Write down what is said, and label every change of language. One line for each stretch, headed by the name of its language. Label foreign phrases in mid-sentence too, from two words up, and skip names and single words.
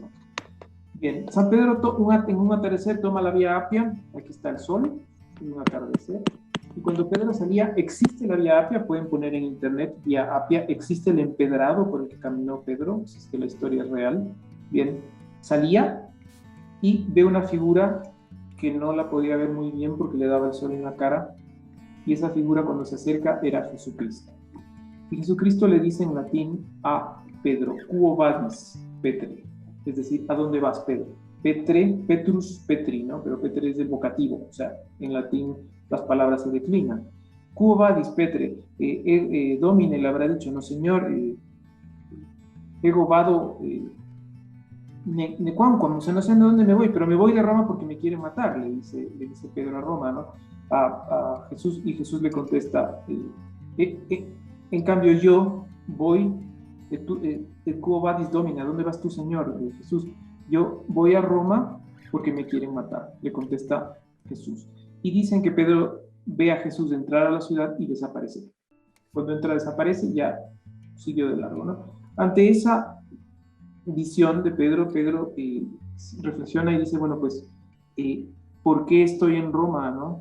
Spanish: Bien, San Pedro en un atardecer toma la vía Apia, aquí está el sol, en un atardecer, y cuando Pedro salía, existe la vía Apia, pueden poner en internet vía Apia, existe el empedrado por el que caminó Pedro, si es que la historia es real. Bien, salía y ve una figura que no la podía ver muy bien porque le daba el sol en la cara, y esa figura cuando se acerca era Jesucristo. Y Jesucristo le dice en latín a Pedro,
Latin: quo vadis, Petre, es decir, ¿a dónde vas, Pedro? Petrus, Petri,
Spanish: ¿no? Pero Petre es del vocativo, o sea, en latín las palabras se declinan.
Latin: Quo vadis, Petre, Domine
Spanish: le habrá dicho, no, señor,
Latin: ego vado, nequamquam,
Spanish: o sea, no sé a dónde me voy, pero me voy de Roma porque me quieren matar, le dice Pedro a Roma, ¿no? A Jesús, y Jesús le contesta, en cambio yo voy,
Latin: quo vadis Domine,
Spanish: ¿a dónde vas tú, Señor? Jesús, yo voy a Roma porque me quieren matar, le contesta Jesús. Y dicen que Pedro ve a Jesús entrar a la ciudad y desaparece. Cuando entra, desaparece, ya siguió de largo, ¿no? Ante esa visión de Pedro reflexiona y dice, bueno, pues, ¿por qué estoy en Roma, no?